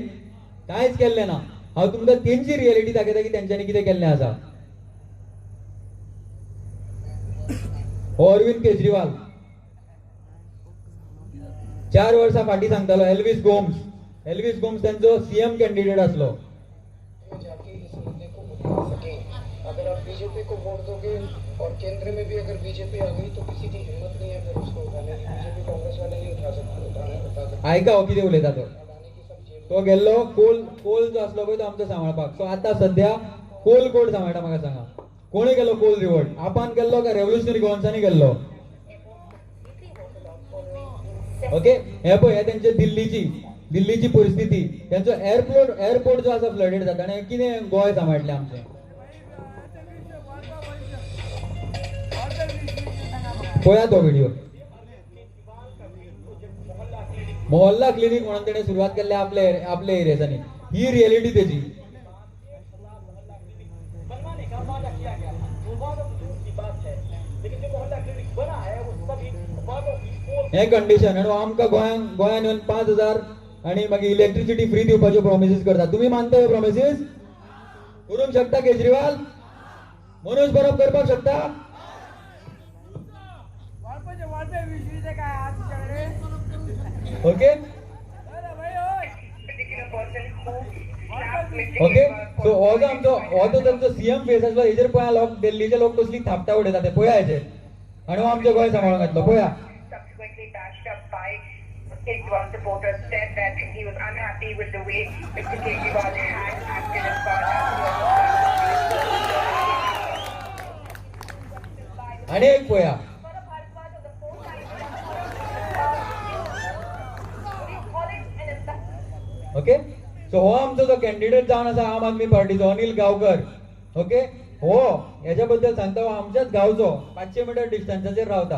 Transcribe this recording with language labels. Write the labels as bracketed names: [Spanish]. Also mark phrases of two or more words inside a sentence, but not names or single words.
[Konkani] कांयच केल्लें ना. हांव तुमकां तेंची रियलिटी दाखयता की तेंच्यांनी कितें केल्लें आसा. हो अरविंद केजरीवाल 4 वर्सां फाटीं सांगतालो एल्विस गोम्स त्यांचो [English] CM candidate [Konkani] असलो. [Hindi] जाके इस मुद्दे को उठा सके. अगर आप बीजेपी को वोट दोगे और केंद्र में भी अगर बीजेपी आ गई तो किसी की हिम्मत नहीं है फिर उसको उठाने की. बीजेपी कांग्रेस वाले नहीं उठा सकते. [Konkani] ऐका हो कितें उलयता तो गेल्लो कोल जो आसलो पळय तो आमचो सांबाळपाक. सो आतां सध्या कोल कोड सांबाळटा. म्हाका सांगा कोणी गेलो कोल रिवोल्ट? आपान गेल्लो का रेव्होल्युशनरी गोवन्सांनी गेल्लो? ओके, हे पळय हे तेंचे दिल्लीची परिस्थिती, त्यांचो एअरपोर्ट जो आसा फ्लडेड जाता आनी कितें गोंय सांबाळटलें आमचें. पळया तो व्हिडिओ. [Marathi] मोहल्ला क्लिनिक म्हणून त्याने सुरुवात केली आपल्या एरियासाठी. ही रियालिटी त्याची. [Hindi] बनवाने का वादा किया गया था, दुर्भाग्य की बात है, लेकिन जो मोहल्ला क्लिनिक बना है उसका भी [Konkani] हे कंडिशन आणि आमका गोंयान येऊन 5,000 आणि मागीर [English] electricity free [Konkani] दिवपाच्यो प्रॉमिसीस करता. [Marathi] तुम्ही मानता हे प्रॉमिसीस? [Konkani] करूंक शकता केजरीवाल? मनोज परब करपाक शकता? [English] OK OK. [Konkani] सो हो जो आमचो हो जो तांचो [English] CM face [Konkani] आसलो हेजेर पळया लोक दिल्लीचे लोक कसली थापटा उडयता ते पळया हेजेर. आणि हो आमचें गोंय सांबाळून घातलो पळया. [English] Subsequently bashed up by Kejriwal supporters, said that he was unhappy with the way Mr. Kejriwal had acted as far as [Konkani] आणि एक पळया. ओके. सो हो आमचो जो कॅन्डिडेट जावन आसा आम आदमी पार्टीचो अनिल गांवकर. ओके. हो हेच्या बद्दल सांगता हो आमच्याच गांवचो 500 मीटर डिस्टन्साचेर रावता.